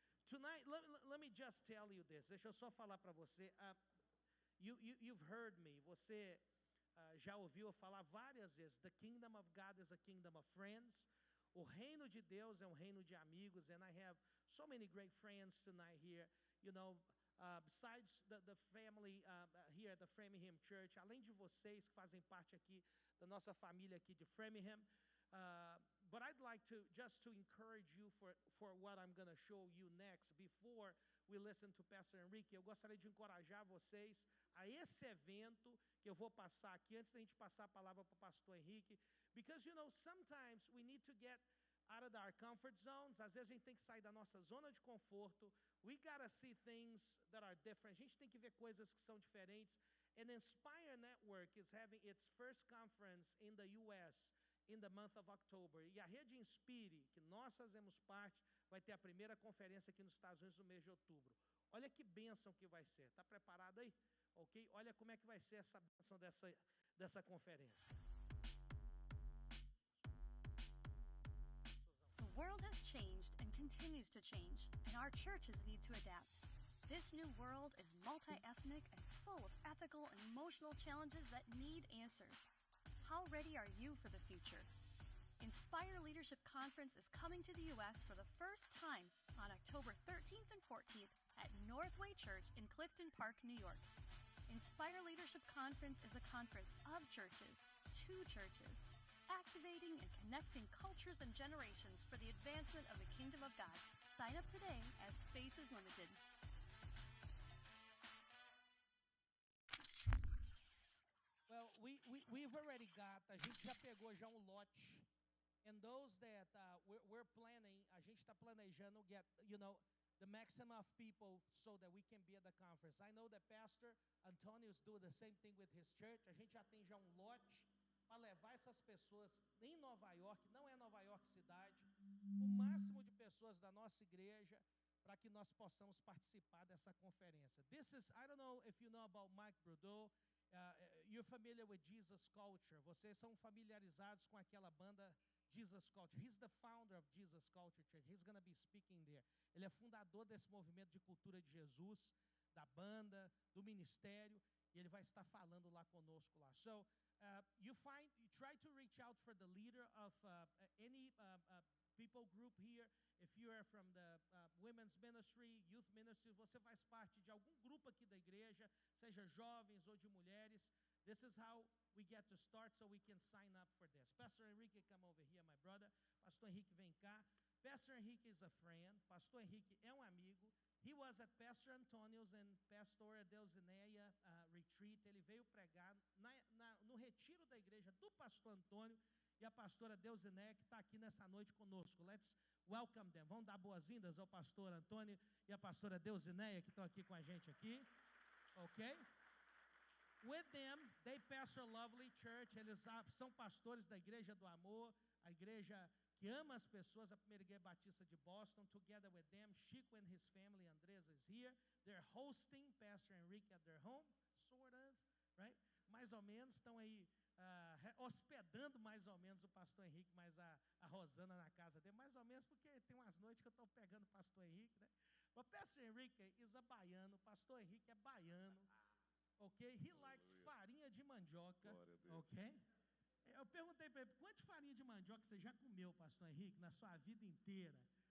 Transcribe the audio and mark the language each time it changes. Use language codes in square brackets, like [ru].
[en] Tonight, let me just tell you this. [pt] Deixa eu só falar para você. [en] You've heard me. [pt] Você já ouviu eu falar várias vezes. [en] The kingdom of God is a kingdom of friends. [pt] O reino de Deus é um reino de amigos. [en] And I have so many great friends tonight here. You know, besides the family here at the Framingham Church, [pt] além de vocês que fazem parte aqui da nossa família aqui de Framingham, [en] but I'd like to just to encourage you for what I'm going to show you next. Before we listen to Pastor Henrique, [pt] eu gostaria de encorajar vocês a esse evento que eu vou passar aqui antes da gente passar a palavra para o Pastor Henrique, [en] because you know sometimes we need to get out of our comfort zones. [pt] Às vezes a gente tem que sair da nossa zona de conforto. [en] We gotta see things that are different. [pt] A gente tem que ver coisas que são diferentes. [en] And Inspire Network is having its first conference in the U.S. in the month of October. [pt] E a Rede Inspire, que nós fazemos parte, vai ter a primeira conferência aqui nos Estados Unidos no mês de outubro. Olha que bênção que vai ser. Está preparado aí? Ok? Olha como é que vai ser essa bênção dessa conferência. [en] The world has changed and continues to change, and our churches need to adapt. This new world is multi-ethnic and full of ethical and emotional challenges that need answers. How ready are you for the future? Inspire Leadership Conference is coming to the U.S. for the first time on October 13th and 14th at Northway Church in Clifton Park, New York. Inspire Leadership Conference is a conference of churches, to churches, activating and connecting cultures and generations for the advancement of the kingdom of God. Sign up today as space is limited. Well, we've already got, [pt] a gente já pegou já lote. [en] And those that we're planning, [pt] a gente está planejando [en] get, you know, the maximum of people so that we can be at the conference. I know that Pastor Antonio is doing the same thing with his church. [pt] A gente já tem já lote para levar essas pessoas em Nova York, não é Nova York cidade, o máximo de pessoas da nossa igreja para que nós possamos participar dessa conferência. [en] This is, I don't know if you know about Mike Brudeau, you're familiar with Jesus Culture, [pt] vocês são familiarizados com aquela banda Jesus Culture. [en] He's the founder of Jesus Culture Church. He's going to be speaking there. [pt] Ele é fundador desse movimento de cultura de Jesus, da banda, do ministério, e ele vai estar falando lá conosco lá. [en] So, you try to reach out for the leader of any people group here. If you are from the women's ministry, youth ministry, [pt] você faz parte de algum grupo aqui da igreja, seja jovens ou de mulheres, [en] this is how we get to start so we can sign up for this. Pastor Henrique, come over here, my brother. Pastor Henrique, [pt] vem cá. [en] Pastor Henrique is a friend. [pt] Pastor Henrique é amigo. [en] He was at Pastor Antonio's and Pastor Deusineia retreat. [pt] Ele veio pregar no retiro da igreja do Pastor Antônio e a pastora Deusineia, que está aqui nessa noite conosco. [en] Let's welcome them. [pt] Vamos dar boas-vindas ao Pastor Antônio e a pastora Deusineia, que estão aqui com a gente aqui. [en] Ok? With them, they pastor a lovely church. [pt] Eles são pastores da Igreja do Amor, a igreja que ama as pessoas, a primeira igreja batista de Boston. [en] Together with them, Chico and his family, Andresa is here. They're hosting Pastor Henrique at their home, sort of, right? [pt] Mais ou menos, estão aí hospedando mais ou menos o Pastor Henrique, mas a Rosana na casa dele, mais ou menos, porque tem umas noites que eu estou pegando o Pastor Henrique, né? [en] But Pastor Henrique is a baiano, [pt] Pastor Henrique é baiano. [en] Ok? He likes [pt] farinha de mandioca. Ok? Eu perguntei para ele, quanto farinha de mandioca você já comeu, Pastor Henrique, na sua vida inteira?